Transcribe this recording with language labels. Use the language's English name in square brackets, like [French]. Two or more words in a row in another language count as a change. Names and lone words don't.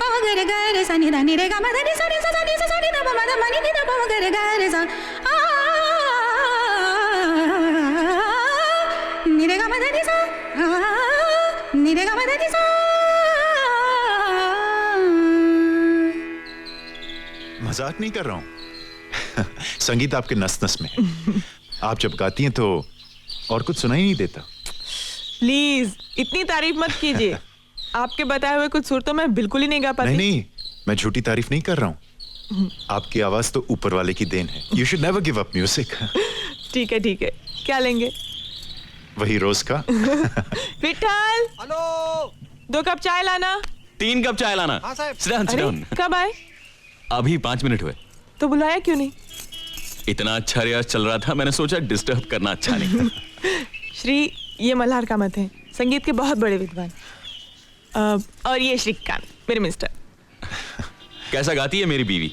[Hindi] गर गर सा नि दा नि रे गा मा दा नि सा नि सा नि सा नि दा मा दा मा नि दा प गर गर सा नि रे गा मा दा नि सा नि रे गा मा दा नि सा। मजाक नहीं कर रहा हूं। संगीत आपके नस नस में है। आप जब गाती हैं तो और कुछ सुनाई नहीं देता। प्लीज इतनी तारीफ मत कीजिए। आपके बताए हुए कुछ सुर तो मैं बिल्कुल ही नहीं गा पाती। नहीं, मैं झूठी तारीफ नहीं कर रहा हूं। आपकी आवाज तो ऊपर वाले की देन है। [English] You should never give up music. [Hindi] ठीक है, क्या लेंगे? वही रोज का। विठल, हेलो, 2 कप चाय लाना। 3 कप चाय लाना। हाँ साहब। [English] Sit down, sit [Hindi] अरे [English] down. [Hindi] कब आए? अभी 5 मिनट हुए। तो बुलाया क्यों नहीं? इतना अच्छा रियाज चल रहा था, मैंने सोचा डिस्टर्ब करना अच्छा नहीं। श्री, ये मल्हार कामत हैं, संगीत के बहुत बड़े विद्वान। और ये श्रीकांत, मेरे मिस्टर। कैसा गाती है मेरी बीवी?